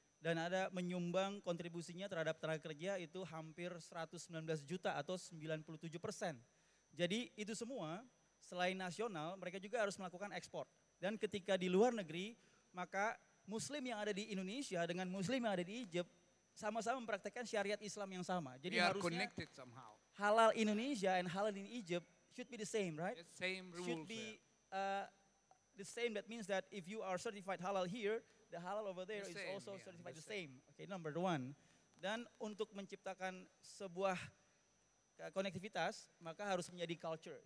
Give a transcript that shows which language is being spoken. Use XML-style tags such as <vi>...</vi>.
<id>Dan ada menyumbang kontribusinya terhadap tenaga kerja itu hampir 119 juta atau 97%. Jadi itu semua selain nasional mereka juga harus melakukan ekspor. Dan ketika di luar negeri maka muslim yang ada di Indonesia dengan muslim yang ada di Egypt sama-sama mempraktekkan syariat Islam yang sama. Jadi</id> <en>We are</en> <id>harusnya</id> <en>connected somehow. halal Indonesia and halal in Egypt should be the same, right? The same rules. Should be the same. That means that if you are certified halal here, the halal over there The is same, also yeah, certified the the same. Okay, number one.</en> <id>Dan untuk menciptakan sebuah konektivitas, maka harus menjadi culture.</id>